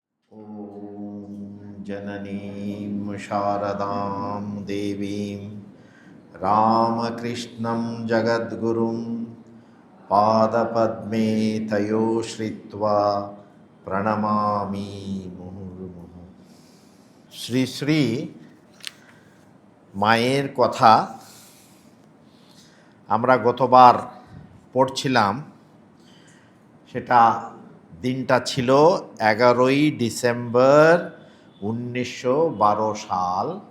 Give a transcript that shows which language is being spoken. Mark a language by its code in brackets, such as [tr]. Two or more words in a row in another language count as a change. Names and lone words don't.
[sa] ॐ जननीं शारदां देवीं रामकृष्णं जगद्गुरुं पादपद्मे तयो श्रित्वा प्रणमामि मुहुर्मुहुः। [bn] শ্রী শ্রী মায়ের কথা আমরা গতবার পড়ছিলাম। সেটা দিনটা ছিল 11ই ডিসেম্বর 1912 সাল।